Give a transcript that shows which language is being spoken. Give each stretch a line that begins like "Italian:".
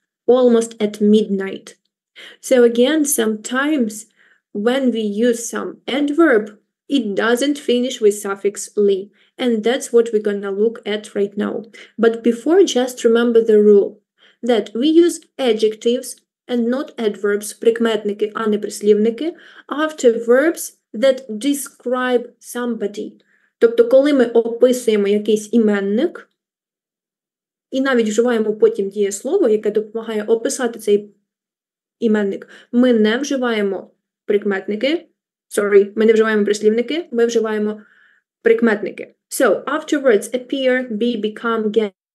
English: Almost at midnight. So again, sometimes when we use some adverb, it doesn't finish with suffix ly. And that's what we're gonna look at right now. But before, just remember the rule that we use adjectives and not adverbs, прикметники, а не прислівники, after verbs that describe somebody.
Ukrainian: Тобто, коли ми описуємо якийсь іменник, і навіть вживаємо потім дієслово, яке допомагає описати цей іменник, ми не вживаємо прикметники, ми не вживаємо прислівники, ми вживаємо прикметники.
English: So, afterwards appear, be, become, get.